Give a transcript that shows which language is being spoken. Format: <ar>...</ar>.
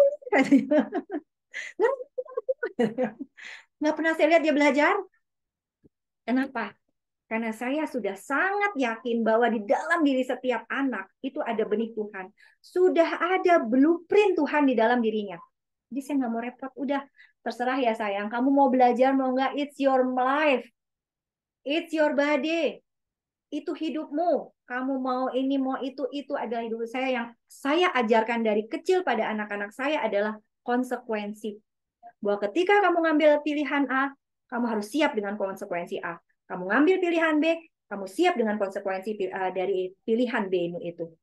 <id>Mami nggak pernah saya lihat dia belajar. Kenapa? Karena saya sudah sangat yakin bahwa di dalam diri setiap anak itu ada benih Tuhan. Sudah ada blueprint Tuhan di dalam dirinya. Jadi saya nggak mau repot. Udah, terserah ya sayang. Kamu mau belajar, mau nggak,</id> <en>it's your life. It's your body.</en> <id>Itu hidupmu. Kamu mau ini, mau itu adalah hidup saya. Yang saya ajarkan dari kecil pada anak-anak saya adalah konsekuensi. Bahwa ketika kamu ngambil pilihan A, kamu harus siap dengan konsekuensi A. Kamu ngambil pilihan B, kamu siap dengan konsekuensi dari pilihan B itu.</id>